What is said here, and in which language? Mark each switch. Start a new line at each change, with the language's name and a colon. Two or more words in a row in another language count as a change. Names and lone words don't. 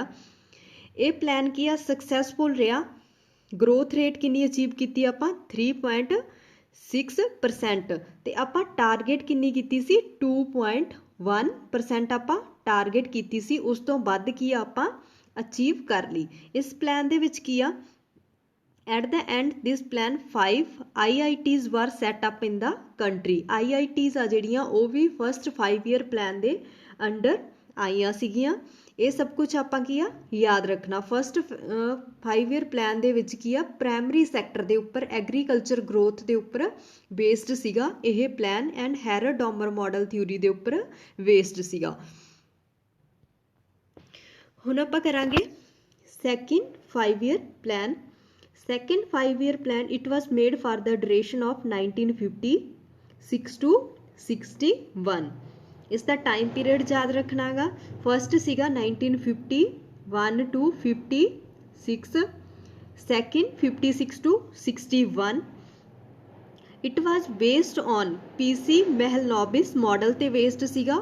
Punjabi: ਇਹ ਪਲਾਨ ਕੀ ਆ, ਸਕਸੈਸਫੁਲ ਰਿਹਾ। ਗਰੋਥ ਰੇਟ ਕਿੰਨੀ ਅਚੀਵ ਕੀਤੀ ਆਪਾਂ, 3.6%, ਤੇ ਆਪਾਂ ਟਾਰਗੇਟ ਕਿੰਨੀ ਕੀਤੀ ਸੀ, 2.1% ਆਪਾਂ ਟਾਰਗੇਟ ਕੀਤੀ ਸੀ। ਉਸ ਤੋਂ ਵੱਧ ਕੀ ਆ ਆਪਾਂ ਅਚੀਵ ਕਰ ਲਈ। ਇਸ ਪਲਾਨ ਦੇ ਵਿੱਚ ਕੀ ਆ,
English: at the end this plan 5 IITs were set up in the country।
Punjabi: IITs ਆ ਜਿਹੜੀਆਂ ਉਹ ਵੀ
English: first 5 year plan
Punjabi: ਦੇ ਅੰਡਰ ਆਈਆਂ ਸੀਗੀਆਂ। ਇਹ ਸਭ ਕੁਝ ਆਪਾਂ ਕੀ ਆ ਯਾਦ ਰੱਖਣਾ।
English: first 5 year plan
Punjabi: ਦੇ ਵਿੱਚ ਕੀ ਆ,
English: primary sector
Punjabi: ਦੇ ਉੱਪਰ
English: agriculture growth
Punjabi: ਦੇ ਉੱਪਰ ਬੇਸਡ ਸੀਗਾ ਇਹ ਪਲਾਨ,
English: and Harrod Domar model theory
Punjabi: ਦੇ ਉੱਪਰ ਬੇਸਡ ਸੀਗਾ। ਹੁਣ ਆਪਾਂ ਕਰਾਂਗੇ
English: second 5 year plan. Second 5 year plan it was made for the duration of 1956 to 61।
Punjabi: ਇਸ ਦਾ
English: time period
Punjabi: ਯਾਦ ਰੱਖਣਾ ਗਾ। ਫਸਟ ਸੀਗਾ 1951 to 56, ਸੈਕਿੰਡ 56 to 61।
English: It was based on PC Mahalanobis model
Punjabi: 'ਤੇ ਬੇਸਡ ਸੀਗਾ।